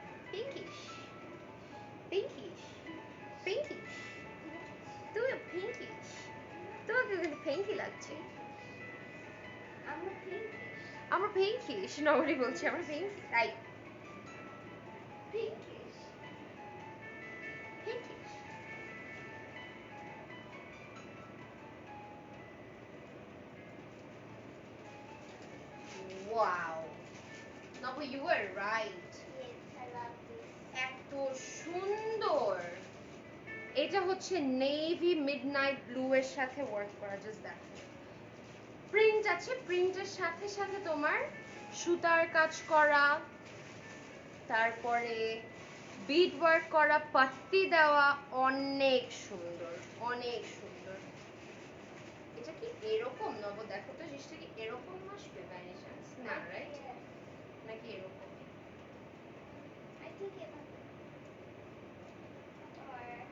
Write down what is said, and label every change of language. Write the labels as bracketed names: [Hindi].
[English] Pinkish, pinkish, pinkish. [Bangla] তুমি pinkish, তোমাকে কিন্তু pinky লাগছে। [English] I'm a pinkish. [Bangla] আমরা pinkish, নবরি বলছি, আমরা pinky, তাই [English] Pinkish. pinkish. Wow. Nabu, you were right. Yes, I love this. [Bangla] সুন্দর। এটা হচ্ছে নেভি মিডনাইট ব্লু এর সাথে ওয়ার্ক করা, জাস্ট দেখো প্রিন্ট আছে, প্রিন্টের সাথে সাথে তোমার সুতার কাজ করা, তারপরে বিড ওয়ার্ক করা, পাত্তি দেওয়া, অনেক সুন্দর, অনেক সুন্দর। এটা কি এরকম নব, দেখো তো জিনিসটা কি এরকম আসবে বাই এনি চান্স? না রাইট, নাকি এরকম? [English] I think এভাবে or